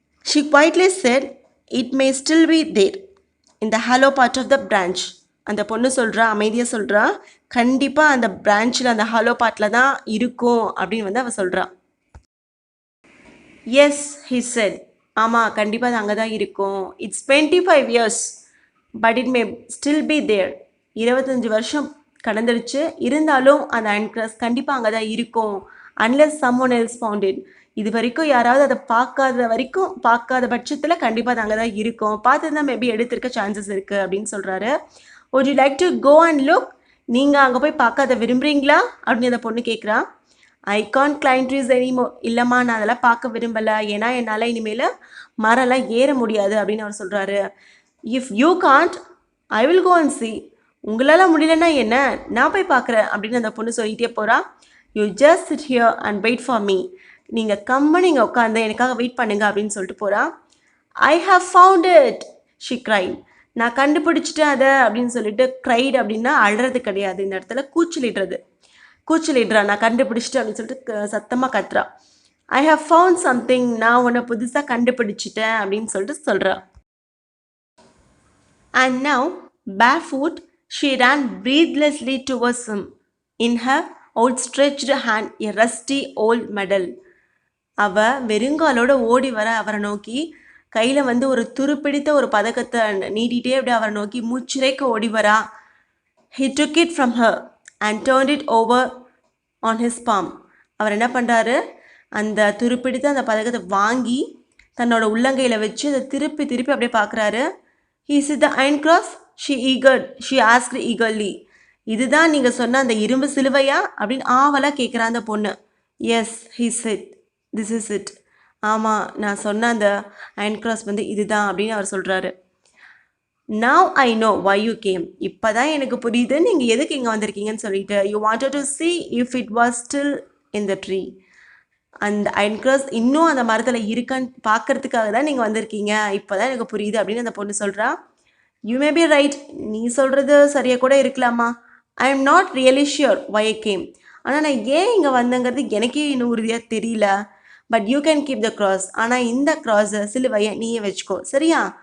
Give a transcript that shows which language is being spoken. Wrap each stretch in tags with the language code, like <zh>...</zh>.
<en>She quietly said, "It may still be there in the hollow part of the branch."</en> <ta>அந்த பொண்ணு சொல்கிறா, அமைதியாக சொல்கிறா, கண்டிப்பாக அந்த பிரான்ச்சில் அந்த ஹாலோ பார்ட்டில் தான் இருக்கும் அப்படின்னு வந்து அவள் சொல்கிறா.</ta> <en>yes he said,</en> <ta>ஆமாம் கண்டிப்பாக அது அங்கே தான் இருக்கும்.</ta> <en>It's 25 years but it may still be there.</en> <ta>25 வருஷம் கடந்துடுச்சு, இருந்தாலும் அந்த அயன் கிராஸ் கண்டிப்பாக அங்கே தான் இருக்கும்.</ta> <en>Unless someone else found it.</en> <ta>இது வரைக்கும் யாராவது அதை பார்க்காத பட்சத்தில் கண்டிப்பாக அது அங்கே தான் இருக்கும். பார்த்து தான் மேபி எடுத்திருக்க சான்சஸ் இருக்குது அப்படின்னு சொல்கிறாரு.</ta> <en>would you like to go and look?</en> <ta>நீங்கள் அங்கே போய் பார்க்க அதை விரும்புகிறீங்களா அப்படின்னு அந்த பொண்ணு கேட்குறா.</ta> <en>I can't climb trees anymore,</en> <ta>இல்லைம்மா நான் அதெல்லாம் பார்க்க விரும்பலை, ஏன்னா என்னால் இனிமேல் மரம்லாம் ஏற முடியாது அப்படின்னு அவர் சொல்கிறாரு.</ta> <en>if you can't I will go and see,</en> <ta>உங்களால் முடியலன்னா என்ன, நான் போய் பார்க்குறேன் அப்படின்னு அந்த பொண்ணு சொல்லிகிட்டே போகிறா.</ta> <en>you just sit here and wait for me,</en> <ta>நீங்கள் கம்மனு இங்கே உட்காந்து எனக்காக வெயிட் பண்ணுங்க அப்படின்னு சொல்லிட்டு போகிறா.</ta> <en>I have found it she cried,</en> <ta>நான் கண்டுபிடிச்சிட்டேன் அதை அப்படின்னு சொல்லிட்டு. க்ரைட் அப்படின்னா அழுறது கிடையாது, இந்த இடத்துல கூச்சலிடுறா, நான் கண்டுபிடிச்சிட்டேன் அப்படின்னு சொல்லிட்டு சத்தமாக கத்துறா.</ta> <en>I have found something,</en> <ta>நான் உன்னை புதுசாக கண்டுபிடிச்சிட்டேன் அப்படின்னு சொல்லிட்டு சொல்கிறா.</ta> <en>And now barefoot she ran breathlessly towards him, in her outstretched hand a rusty old medal.</en> <ta>அவ வெறுங்காலோட ஓடி வர அவரை நோக்கி, கையில் வந்து ஒரு துருப்பிடித்த ஒரு பதக்கத்தை நீட்டிகிட்டே அப்படி அவரை நோக்கி மூச்சிறைக்க ஓடி வரா.</ta> <en>He took it from her and turned it over on his palm.</en> <ta>அவர் என்ன பண்ணுறாரு, அந்த துருப்பிடித்த அந்த பதக்கத்தை வாங்கி தன்னோட உள்ளங்கையில் வச்சு அதை திருப்பி அப்படியே பார்க்குறாரு.</ta> <en>Is it the iron cross? She asked eagerly.</en> <ta>இதுதான் நீங்கள் சொன்ன அந்த இரும்பு சிலுவையா அப்படின்னு ஆவலாக கேட்குறா அந்த பொண்ணு.</ta> <en>Yes he said, this is it.</en> <ta>ஆமாம் நான் சொன்ன அந்த அயன் கிராஸ் வந்து இதுதான் அப்படின்னு அவர் சொல்கிறாரு.</ta> <en>Now I know why you came.</en> <ta>இப்போ தான் எனக்கு புரியுது நீங்கள் எதுக்கு இங்கே வந்திருக்கீங்கன்னு சொல்லிட்டு.</ta> <en>You wanted to see if it was still in the tree.</en> <ta>அந்த அயன் கிராஸ் இன்னும் அந்த மரத்தில் இருக்கான்னு பார்க்கறதுக்காக தான் நீங்கள் வந்திருக்கீங்க, இப்போ தான் எனக்கு புரியுது அப்படின்னு அந்த பொண்ணு சொல்கிறா.</ta> <en>you may be right,</en> <ta>நீ சொல்கிறது சரியாக கூட இருக்கலாமா.</ta> <en>I am not really sure why I came.</en> <ta>ஆனால் நான் ஏன் இங்கே வந்தேங்கிறது எனக்கே இன்னும் உறுதியாக தெரியல.</ta> <en>but you can keep the cross,</en> <ta>ஆனால் இந்த கிராஸை சிலுவையை நீயே வச்சுக்கோ, சரியா.</ta>